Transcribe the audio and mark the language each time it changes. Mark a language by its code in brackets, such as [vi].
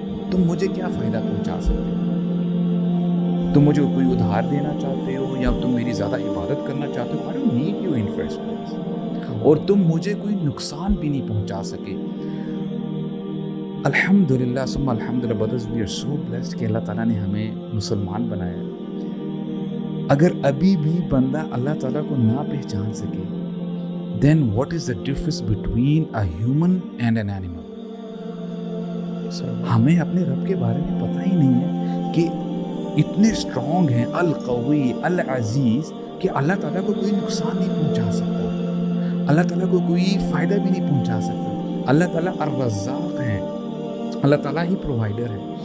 [ur] تم مجھے کیا فائدہ پہنچا سکتے؟ تم مجھے کوئی ادھار دینا چاہتے ہو یا تم میری زیادہ عبادت کرنا چاہتے ہو؟ [en] I don't need you in first place. [ur] اور تم مجھے کوئی نقصان بھی نہیں پہنچا سکے. الحمدللہ ثم الحمدللہ [en] brothers, we are so blessed [ur] کہ اللہ تعالیٰ نے ہمیں مسلمان بنایا. اگر ابھی بھی بندہ اللہ تعالیٰ کو نہ پہچان سکے, [en] then what is the difference between a human and an animal? [ur] ہمیں اپنے رب کے بارے میں پتہ ہی نہیں ہے کہ اتنے اسٹرانگ ہیں, القوی العزیز, کہ اللہ تعالیٰ کو کوئی نقصان نہیں پہنچا سکتا, اللہ تعالیٰ کو کوئی فائدہ بھی نہیں پہنچا سکتا. اللہ تعالیٰ الرزاق ہیں, اللہ تعالیٰ ہی پرووائڈر ہے.